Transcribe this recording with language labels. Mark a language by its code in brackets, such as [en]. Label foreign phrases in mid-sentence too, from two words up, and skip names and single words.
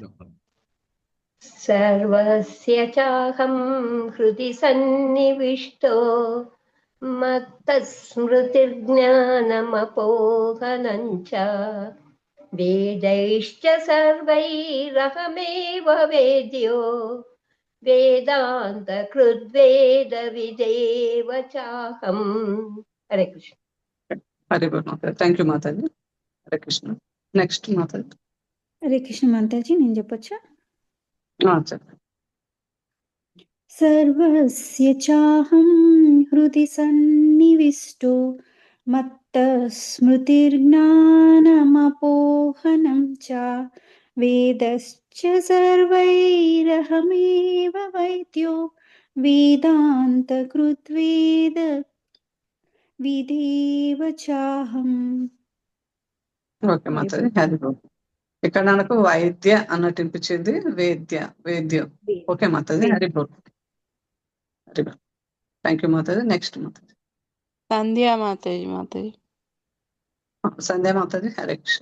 [sa] సర్వస్య చాహం హృది సన్నివిష్టో మత్తస్మృతిర్జ్ఞానమపోహనం చ వేదైశ్చ సర్వైరహమేవ వేద్యో వేదాంత కృద్వేద విదేవ చాహం. [te] హరే కృష్ణ. హరే మాతాజీ. [en] thank you [te] మాతాజీ. హరే కృష్ణ. నెక్స్ట్ మాతాజీ. హరే కృష్ణ మాతాజీ, నేను చెప్పొచ్చా? చెప్పండి. [sa] सर्वस्य चाहं हृदि सन्निविष्टो मत्तस्मृतिर्ज्ञानमपोहनं च वेदश्च सर्वैरहमेव वैद्यो वेदान्तकृद्वेद विदेव चाहम्. [te] ఓకే మాతాజీ, హరి బోల్. ఇక్కడ నాకు వైద్య అన్నట్టు వినిపించింది, వేద్యం. ఓకే మాతాజీ, హరి బోల్. హరి బోల్. [en] thank you [te] మాతాజీ. నెక్స్ట్ మాతాజీ సంధ్యా మాతాజీ. సంధ్యా మాతాజీ. హరే కృష్ణ.